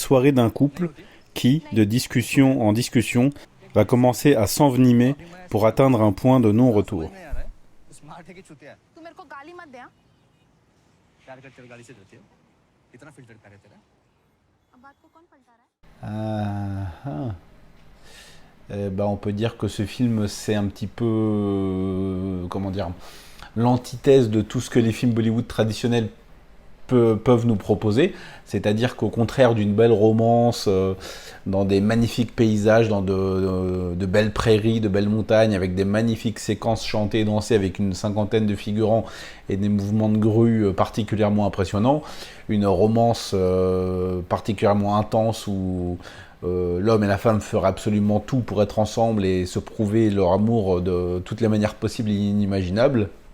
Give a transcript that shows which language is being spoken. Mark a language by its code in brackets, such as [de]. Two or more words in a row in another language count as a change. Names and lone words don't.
[fr] soirée d'un couple qui, de discussion en discussion, va commencer à s'envenimer pour atteindre un point de non-retour. [hi] तू मेरे को गाली मत दे हाँ? प्यार करते हुए गाली से देते हो कितना फिल्टर कर है तेरा अब बात को कौन पलटा रहा है? [fr] On peut dire que ce film, c'est un petit peu, comment dire, l'antithèse de tout ce que les films Bollywood traditionnels peuvent nous proposer, c'est-à-dire qu'au contraire d'une belle romance, dans des magnifiques paysages, dans de belles prairies, de belles montagnes, avec des magnifiques séquences chantées et dansées avec une cinquantaine de figurants et des mouvements de grue particulièrement impressionnants, une romance particulièrement intense où l'homme et la femme feraient absolument tout pour être ensemble et se prouver leur amour de toutes les manières possibles et inimaginables.